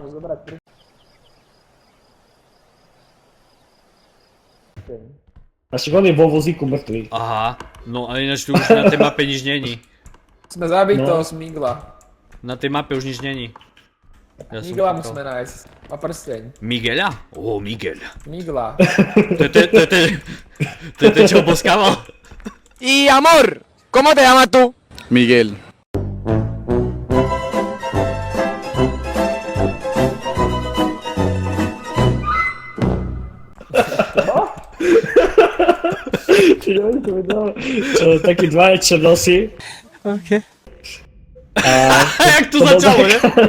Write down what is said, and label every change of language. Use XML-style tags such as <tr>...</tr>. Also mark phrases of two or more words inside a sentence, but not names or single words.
<sk>A však on je vo vozíku mŕtvý. Aha, no ale ináč tu už na tej mape nič není. Sme zabili No. toho Smigla. Na tej mape už nič není. Ja som Migla kúkal. musíme nájsť. Má prsteň. Miguela? Ó, Miguel. Migla. To je ten, čo ho boskával?</sk> <es>Y amor, ¿cómo te llamas tú?</es> <sk>Miguel. Takí dvaja černosy. A jak to začalo, ne?</sk>